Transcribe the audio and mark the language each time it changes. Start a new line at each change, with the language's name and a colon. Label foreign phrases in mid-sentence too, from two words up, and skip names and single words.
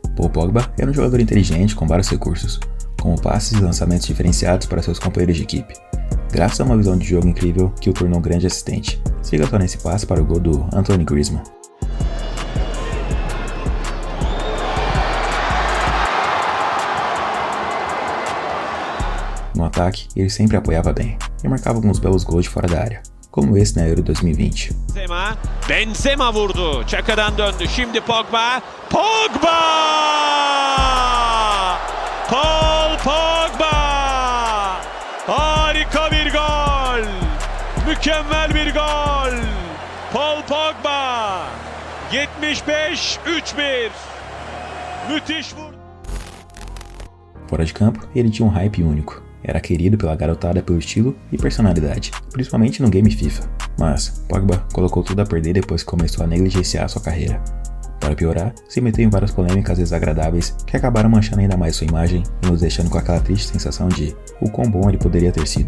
Portuguese: Paul Pogba era um jogador inteligente com vários recursos, como passes e lançamentos diferenciados para seus companheiros de equipe, graças a uma visão de jogo incrível que o tornou um grande assistente. Siga só nesse passe para o gol do Antoine Griezmann. No ataque, ele sempre apoiava bem e marcava alguns belos gols de fora da área, como esse na Euro 2020.
Turkish: Benzema vurdu. Çakadan döndü. Şimdi Pogba. Pogba! Paul Pogba! Harika bir gol! Mükemmel bir gol! Paul Pogba! 75-3-1. Müthiş vurdu.
Portuguese: Fora de campo, ele tinha um hype único. Era querido pela garotada pelo estilo e personalidade, principalmente no game FIFA. Mas Pogba colocou tudo a perder depois que começou a negligenciar sua carreira. Para piorar, se meteu em várias polêmicas desagradáveis que acabaram manchando ainda mais sua imagem e nos deixando com aquela triste sensação de o quão bom ele poderia ter sido.